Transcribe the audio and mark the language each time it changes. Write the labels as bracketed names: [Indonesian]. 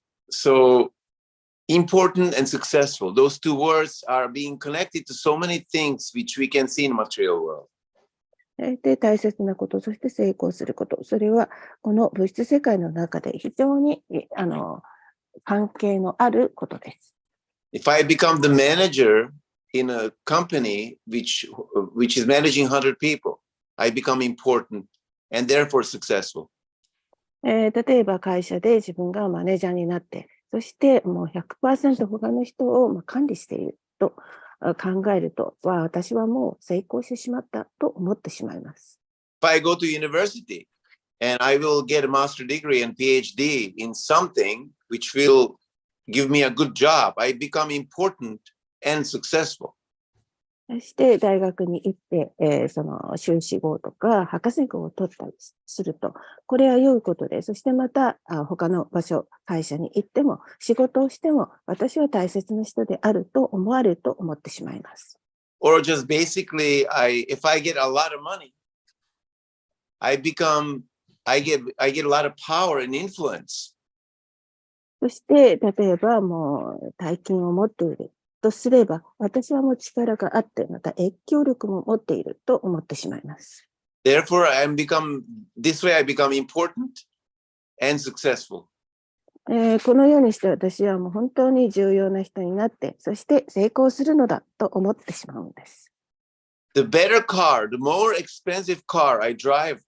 [English] So, important and successful, those two words are being connected to so many things which we can see in material world. [Japanese] で、大切なこと、そして成功すること、それはこの物質世界の中で非常に関係のあることです。 [English] If I become the manager in a company which is managing 100 people, I become important and therefore successful. [Japanese] 例えば会社で自分がマネージャーになって、そしてもう 100% 他の人を管理していると考えると、私はもう成功してしまったと思ってしまいます。 [English] If I go to university and I will get a master degree and PhD in something which will give me a good job, I become important and successful. [Japanese] そして大学に行って、その修士号とか博士号を取ったりすると、これは良いことで、そしてまた他の場所、会社に行っても、仕事をしても、私は大切な人であると思われると思ってしまいます。 [English] Or just basically, if I get a lot of money, I get a lot of power and influence. [Japanese] そして、例えばもう大金を持っているとすれば、私はもう力があって、また影響力も持っていると思ってしまいます。 [English] Therefore, this way I become important and successful. [Japanese] このようにして私はもう本当に重要な人になって、そして成功するのだと思ってしまうんです。 [English] The better car, the more expensive car I drive.